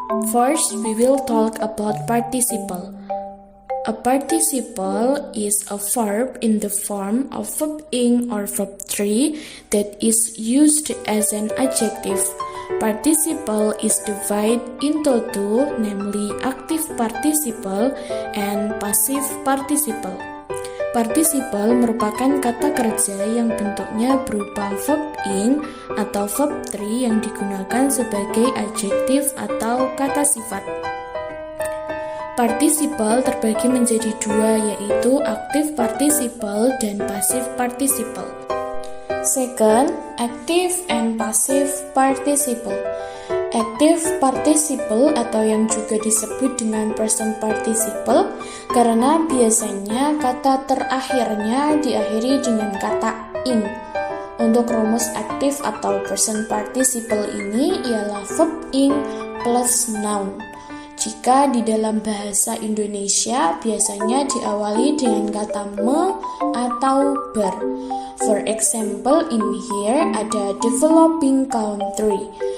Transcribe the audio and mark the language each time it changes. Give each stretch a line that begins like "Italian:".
English: First, we will talk about participle. A participle is a verb in the form of verb ing or verb 3 that is used as an adjective. Participle is divided into two, namely active participle and passive participle.
Indonesian: Participle merupakan kata kerja yang bentuknya berupa verb ing atau verb 3 yang digunakan sebagai adjektif atau kata sifat. Participle terbagi menjadi dua, yaitu active participle dan passive participle.
English: Second, active and passive participle.
Indonesian: Active participle atau yang juga disebut dengan present participle karena biasanya kata terakhirnya diakhiri dengan kata ing. Untuk rumus active atau present participle ini ialah verb ing plus noun. Jika di dalam bahasa Indonesia biasanya diawali dengan kata me atau ber.
English: For example, in here
Indonesian: ada
English: developing country.